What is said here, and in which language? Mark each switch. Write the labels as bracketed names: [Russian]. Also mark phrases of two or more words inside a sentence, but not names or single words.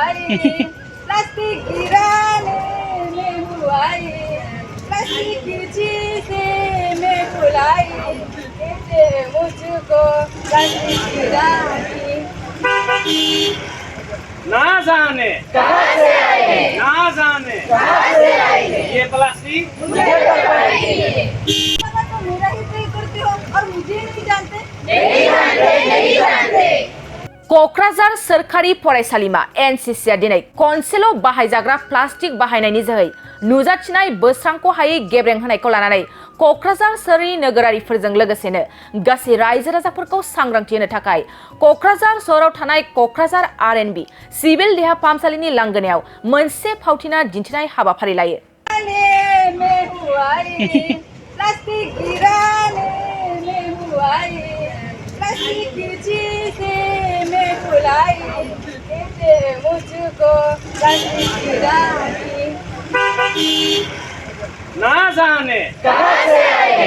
[Hindi] प्लास्टिक गिराने में हुआई प्लास्टिक की चीजें मैं भुलाई कहते मुझको प्लास्टिक गिरानी ना जाने कहाँ से आए ना जाने कहाँ से आए ये प्लास्टिक मुझे तो मेरा ही प्रे करते हो और मुझे नहीं जानते नहीं जानते [Bodo] क'क्राझार सोरखारि फरायसालिमा एनसिसिआ दिनै खनसेल' बाहायजाग्रा प्लास्टिक बाहायनायनि जोहै नुजाथिनाय बोस्रांख' हायै गेब्रें होनायखौ लानानै क'क्राझार सोहोरनि नोगोरारिफोरजों लोगोसेनो गासै रायजो राजाफोरखौ सांग्रांथि होनो थाखाय क'क्राझार सोहोराव थानाय क'क्राझार आर.एन.बी. सिभिल देहा फाहामसालिनि लांगोनायाव मोनसे फावथिना दिन्थिनाय हाबाफारि लायो। [Hindi] प्लास्टिक गिराने में हुआई प्लास्टिक की चीजें मैं भुलाई कहते मुझको प्लास्टिक गिरानी ना जाने कहाँ से आए